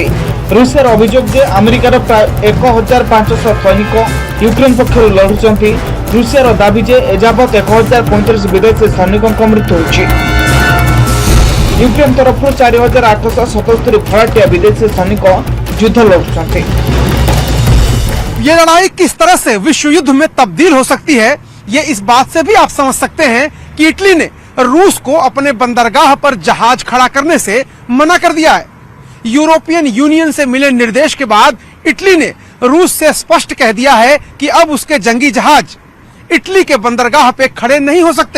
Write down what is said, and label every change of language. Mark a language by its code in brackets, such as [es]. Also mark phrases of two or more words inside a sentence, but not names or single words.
[or] ରୁଷିଆର ଅଭିଯୋଗ ଯେ ଆମେରିକାର ପ୍ରାୟ 1500 ସୈନିକ ୟୁକ୍ରେନ ପକ୍ଷରୁ ଲଢୁଛନ୍ତି। ରୁଷିଆର ଦାବି ଯେ ଏଯାବତ୍ 1035 ବିଦେଶୀ ସୈନିକଙ୍କ ମୃତ୍ୟୁ ହୋଇଛି। ୟୁକ୍ରେନ ତରଫରୁ 4877 ଭଡ଼ାଟିଆ ବିଦେଶୀ ସୈନିକ ଯୁଦ୍ଧ ଲଢୁଛନ୍ତି। [hi] ये लड़ाई किस तरह से विश्व युद्ध में तब्दील हो सकती है, ये इस बात से भी आप समझ सकते हैं कि इटली ने रूस को अपने बंदरगाह पर जहाज खड़ा करने से मना कर दिया है। यूरोपियन यूनियन से मिले निर्देश के बाद इटली ने रूस से स्पष्ट कह दिया है कि अब उसके जंगी जहाज इटली के बंदरगाह पे खड़े नहीं हो सकते।